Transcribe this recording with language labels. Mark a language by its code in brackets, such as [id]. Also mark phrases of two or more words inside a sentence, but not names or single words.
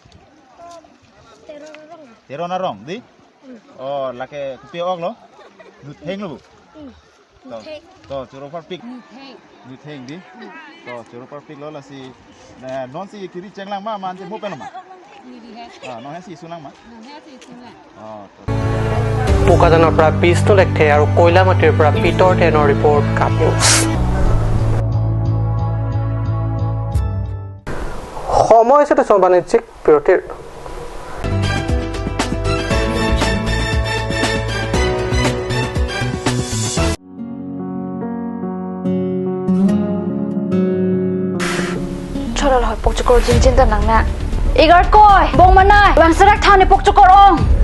[mjw] Tero na rong di? Oh lake kupi ok lo? Nut heng lo bu? To churo par pik. Nut heng di? To churo par pik lo la si non si kiri cheng lang ma man si mo pen lo ma? Non si sunang ma? Oh. [as] Bokajaনৰ পৰা বিষ্ণু লেখে আৰু কয়লামাটিৰ পৰা পিতৰ টেনৰ ৰিপৰ্ট কাপ নিউজ। সময় হিচাপে বাণিজ্যিক বিৰতিৰ। [mjw] Chorol hoy pokchukor jinjin da nangna. Igar koy bong manai wangsarak thane pokchukor ong.